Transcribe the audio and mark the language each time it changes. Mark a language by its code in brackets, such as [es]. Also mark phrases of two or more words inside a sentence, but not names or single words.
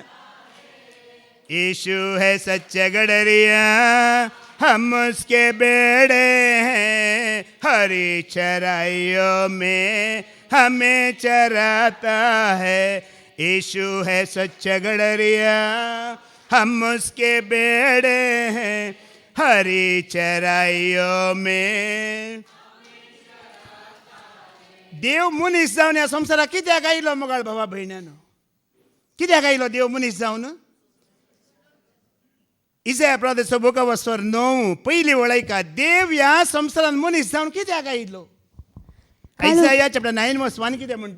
[hi] यीशु है सच्चा गडरिया, हम उसके बेड़े हैं, हरी चराइयों में हमें चराता है. यीशु है सच्चा गडरिया, हम उसके बेड़े हैं, हरी चराइयों में. [kok] देव मनीस जावन ह्या संवसाराक कित्याक आयलो मोगाळ भावा भयण्यानो? कित्याक आयलो देव मनीस जावन? इसाया प्रॉफेटचो [en] book of [kok] 9 पयली वळयका. देव ह्या संवसारान मनीस जावन कित्याक आयलो? इसाया चॅप्टर 9:1 कितें म्हणटा?